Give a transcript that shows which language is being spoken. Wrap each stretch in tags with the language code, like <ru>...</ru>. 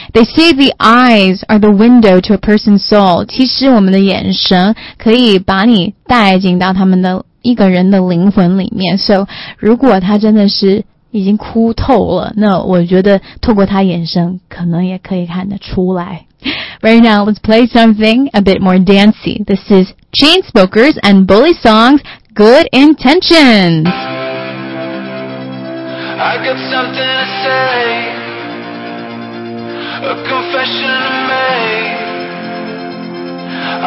<en>They say the eyes are the window to a person's soul.</en> <zh>其实我们的眼神可以把你带进到他们的一个人的灵魂里面。 So, 如果他真的是已经哭透了，那我觉得透过他眼神可能也可以看得出来。</zh> <en>Right now, let's play something a bit more dancey. This is Chainsmokers and Bully Songs, Good Intentions. I got something to say, a confession to make.</en>